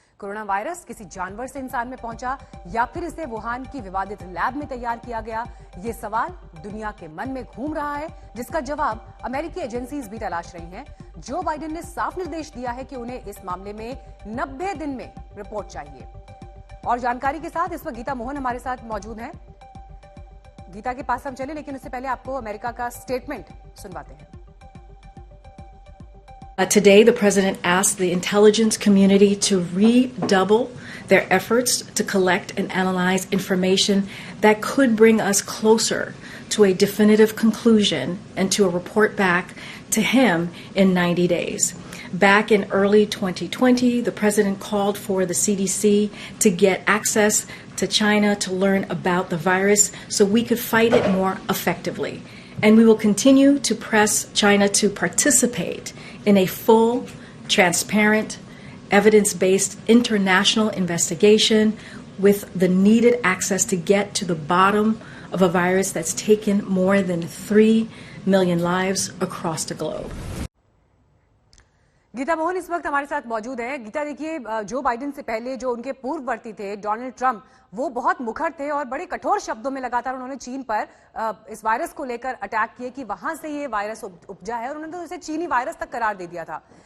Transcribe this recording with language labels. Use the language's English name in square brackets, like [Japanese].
[Hindi] Corona virus किसी जानवर से इंसान में पहुंचा या फिर इसे वुहान की विवादित लैब में तैयार किया गया, ये सवाल दुनिया के मन में घूम रहा है, जिसका जवाब अमेरिकी एजेंसीज भी तलाश रही हैं। जो बाइडेन ने साफ निर्देश दिया है कि उन्हें इस मामले में 90 दिन में रिपोर्ट चाहिए। और जानकारी के साथ इस वक्त गीता मोहन हमारे साथ मौजूद हैं। गीता के पास हम चले, लेकिन उससे पहले आपको अमेरिका का स्टेटमेंट सुनवाते हैं। [English] Today, the president asked the intelligence community to redouble their efforts to collect and analyze information that could bring us closer to a definitive conclusion and to a report back to him in 90 days. Back in early 2020, the president called for the CDC to get access to China to learn about the virus so we could fight it more effectively. And we will continue to press China to participate in a full, transparent, evidence-based international investigation with the needed access to get to the bottom of a virus that's taken more than 3 million lives across the globe. [Hindi] Gita Mohan इस वक्त हमारे साथ मौजूद है। गीता, देखिए, Joe Biden से पहले जो उनके पूर्ववर्ती थे डोनाल्ड ट्रंप, वो बहुत मुखर थे और बड़े कठोर शब्दों में लगातार उन्होंने चीन पर इस वायरस को लेकर अटैक किए कि वहां से ये वायरस उपजा है, और उन्होंने तो इसे चीनी वायरस तक करार दे दिया था।